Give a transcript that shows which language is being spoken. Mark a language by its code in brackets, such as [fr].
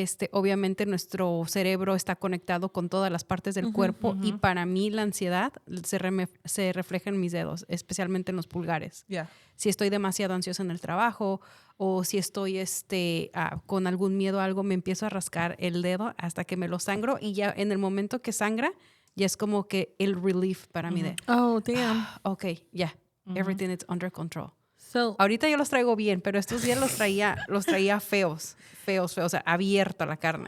[es] Obviamente nuestro cerebro está conectado con todas las partes del cuerpo y para mí la ansiedad se refleja en mis dedos, especialmente en los pulgares. [en] Yeah. [es] Si estoy demasiado ansiosa en el trabajo o si estoy con algún miedo a algo, me empiezo a rascar el dedo hasta que me lo sangro y ya en el momento que sangra, ya es como que el relief para mí de, [en] Oh, damn. ok, ya, everything is under control. So, [es] Ahorita yo los traigo bien, pero estos días los traía feos, o sea, abierta la carne.